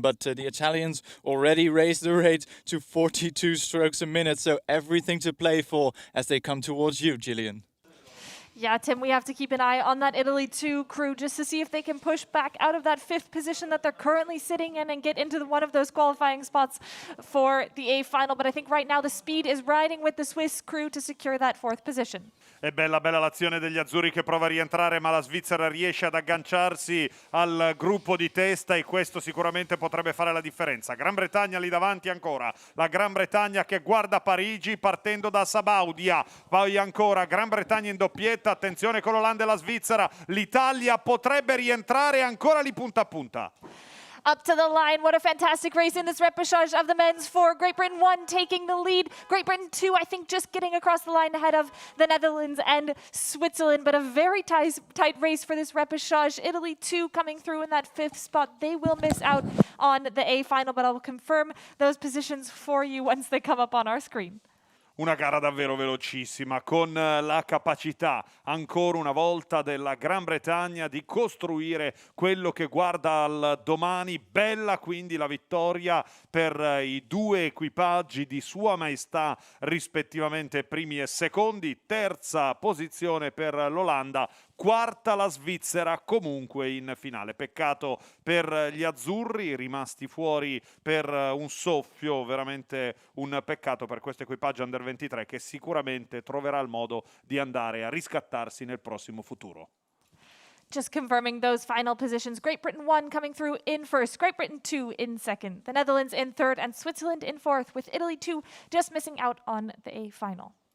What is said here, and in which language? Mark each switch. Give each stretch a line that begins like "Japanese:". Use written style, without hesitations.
English: But the Italians already raised the rate to 42 strokes a minute, so everything to play for as they come towards you, Gillian. Yeah, Tim, we have to keep an eye on that Italy 2 crew just to see if they can push back out of that 5th position that they're currently sitting in and get into one of those qualifying spots for the A final. But I think right now the speed is riding with the Swiss crew to secure that 4th position.
Italian: È bella l'azione degli azzurri che prova a rientrare, ma la Svizzera riesce ad agganciarsi al gruppo di testa e questo sicuramente potrebbe fare la differenza. Gran Bretagna lì davanti ancora, la Gran Bretagna che guarda Parigi partendo da Sabaudia, poi ancora Gran Bretagna in doppietta, attenzione con l'Olanda e la Svizzera, l'Italia potrebbe rientrare ancora lì punta a punta.
English: Up to the line, what a fantastic race in this repechage of the men's four. Great Britain 1 taking the lead. Great Britain 2, I think, just getting across the line ahead of the Netherlands and Switzerland. But a very tight race for this repechage. Italy 2 coming through in that 5th spot. They will miss out on the A final, but I will confirm those positions for you once they come up on our screen.
Italian: Una gara davvero velocissima, con la capacità ancora una volta della Gran Bretagna di costruire quello che guarda al domani. Bella quindi la vittoria per i due equipaggi di Sua Maestà, rispettivamente primi e secondi. Terza posizione per l'Olanda, quarta la Svizzera, comunque in finale. Peccato per gli azzurri, rimasti fuori per un soffio, veramente un peccato per questo equipaggio Under 23 che sicuramente troverà il modo di andare a riscattarsi nel prossimo futuro.
English: Just confirming those final positions. Great Britain 1 coming through in 1st, Great Britain 2 in 2nd, the Netherlands in 3rd, and Switzerland in 4th, with Italy 2 just missing out on the A final.